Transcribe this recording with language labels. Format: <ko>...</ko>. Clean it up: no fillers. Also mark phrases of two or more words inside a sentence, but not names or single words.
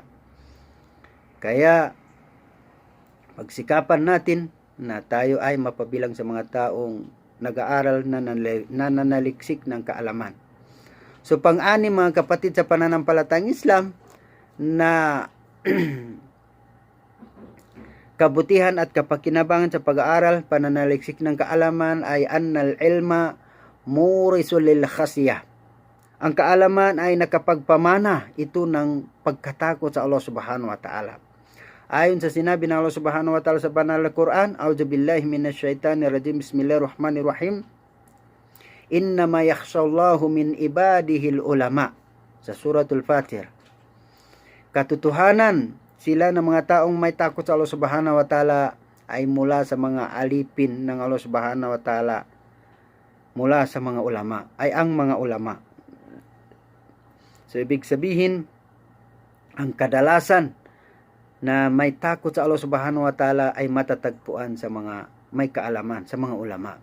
<tl>Kaya pagsikapan natin na tayo ay mapabilang sa mga taong nag-aaral na nananaliksik ng kaalaman. So pang-anim, mga kapatid sa pananampalatayang Islam, na kabutihan at kapakinabangan sa pag-aaral, pananaliksik ng kaalaman ay</tl> <ar>أن العلم مورث للخشية.</ar> <tl>Ang kaalaman ay nakapagpamana ito ng pagkatakot sa</tl> <ar>الله سبحانه وتعالى.</ar> <tl>Ayon sa sinabi ng</tl> <ar>الله سبحانه وتعالى</ar> <tl>sa banal na Quran,</tl> <ar>"أعوذ بالله من الشيطان الرجيم، بسم الله الرحمن الرحيم. إنما يخشى الله من عباده العلماء."</ar> <tl>Sa suratul Fatir. Katotohanan, sila ng mga taong may takot sa</tl> <ar>الله سبحانه وتعالى</ar> <tl>ay mula sa mga alipin ng</tl> <ar>الله سبحانه وتعالى,</ar> <tl>mula sa mga ulama, ay ang mga ulama. So ibig sabihin, ang kadalasan na may takot sa</tl> <ar>الله سبحانه وتعالى</ar> <tl>ay matatagpuan sa mga may kaalaman, sa mga ulama.</tl>